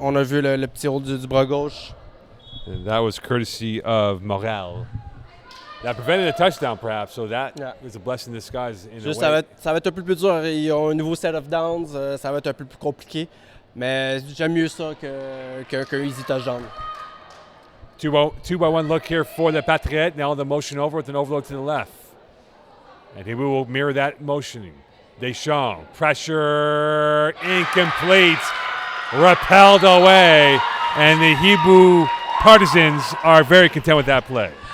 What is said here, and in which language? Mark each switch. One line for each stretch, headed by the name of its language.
French: On a vu le petit hold du bras gauche.
English: And that was courtesy of Montreal. That prevented a touchdown, perhaps, so that was a blessing in disguise in
French: Juste,
English: a way.
French: ça va être un peu plus dur. Ils ont un nouveau
English: set of downs,
French: ça va être un peu plus compliqué. Mais j'aime mieux ça qu'un easy touchdown.
English: 2-by-1 look here for the Patriots. Now the motion over with an overload to the left. And Hiboux will mirror that motioning. Deschamps, pressure, incomplete, repelled away. And the Hiboux partisans are very content with that play.